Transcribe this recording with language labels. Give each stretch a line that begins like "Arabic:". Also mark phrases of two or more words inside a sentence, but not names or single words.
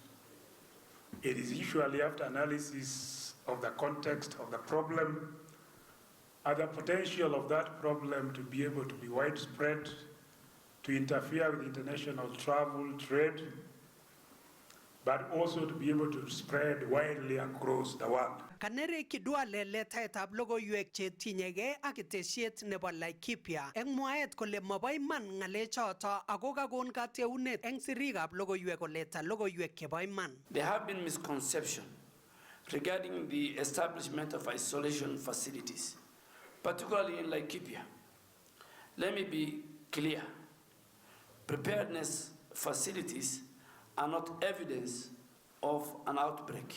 English: It is usually after analysis of the context of the problem and the potential of that problem to be able to be widespread, to interfere with international travel, trade, but also to be able to spread widely across the world.
Kalenjin: Kanere Duale letaetab logoiwek chetinyegei ak ketesiet nebo Laikipia eng mwaet kole mobo iman ng'alechoto ako kakon kateunet eng sirikab logoiwek koleta logoiwek chebo iman.
English: There have been misconceptions regarding the establishment of isolation facilities, particularly in Laikipia. Let me be clear. Preparedness facilities are not evidence of an outbreak.